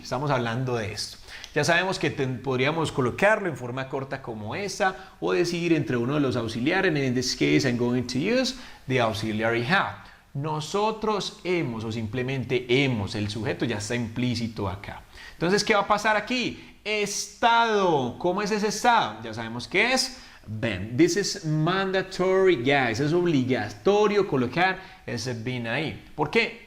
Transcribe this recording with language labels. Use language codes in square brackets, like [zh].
[es] Estamos hablando de esto. Ya sabemos que podríamos colocarlo en forma corta como esta o decidir entre uno de los auxiliares. [en] In this case, I'm going to use the auxiliary have. [es] Nosotros hemos o simplemente hemos. El sujeto ya está implícito acá. Entonces, ¿qué va a pasar aquí? Estado. ¿Cómo es ese estado? Ya sabemos qué es. Been. [en] This is mandatory, guys. [es] Es obligatorio colocar ese been ahí. ¿Por qué?